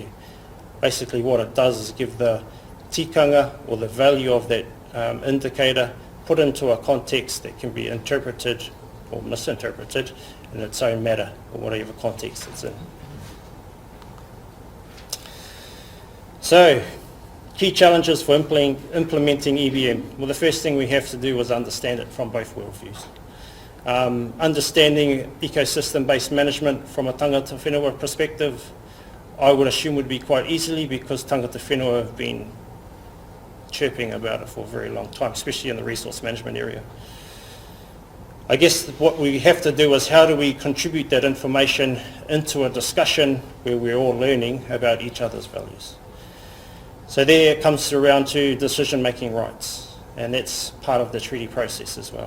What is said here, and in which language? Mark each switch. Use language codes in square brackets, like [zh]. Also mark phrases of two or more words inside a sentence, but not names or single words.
[en] Basically what it does is give the tikanga or the value of that indicator put into a context that can be interpreted or misinterpreted in its own matter or whatever context it's in. So, key challenges for implementing EBM. Well, the first thing we have to do is understand it from both worldviews. Understanding ecosystem-based management from a [mi] tangata whenua [en] perspective, I would assume would be quite easily because [mi] tangata whenua [en] have been chirping about it for a very long time, especially in the resource management area. I guess what we have to do is how do we contribute that information into a discussion where we're all learning about each other's values. So there it comes around to decision-making rights, and that's part of the treaty process as well.